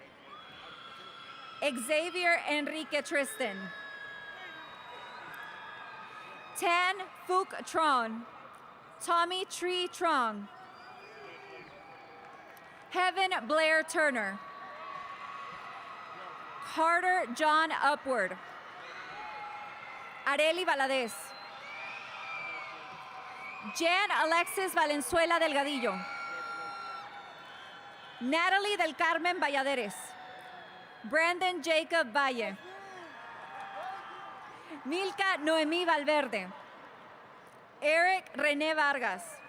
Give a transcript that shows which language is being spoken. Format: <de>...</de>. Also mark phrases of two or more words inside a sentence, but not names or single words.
<en>Xavier Enrique Tristan. Tan Phuc Tron. Tommy Tree Trong. Heaven Blair Turner. Carter John Upward. Areli Valadez. Jan Alexis Valenzuela Delgadillo. Natalie del Carmen Valladares. Brandon Jacob Valle. Milka Noemí Valverde. Eric René Vargas.</en>